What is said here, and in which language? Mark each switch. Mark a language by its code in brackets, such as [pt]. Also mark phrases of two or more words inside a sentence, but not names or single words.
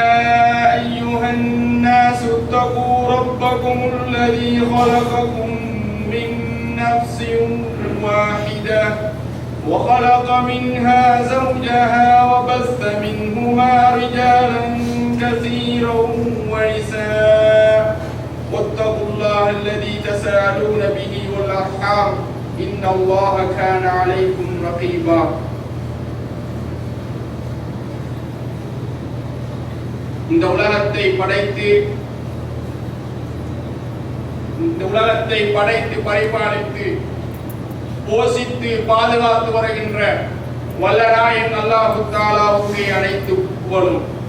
[ar] أيها الناس اتقوا ربكم الذي خلقكم من نفس واحدة وخلق منها زوجها وبث منهما رجالا كثيرا ونساء واتقوا الله الذي تساءلون به والأرحام إن الله كان عليكم رقيبا [ta] இந்த உலகத்தை படைத்து பரிபாலித்து போஷித்து பாதுகாத்து வருகின்ற வல்லநாயன் [ar] الله تعالى [ta] அனைத்து புகழும்.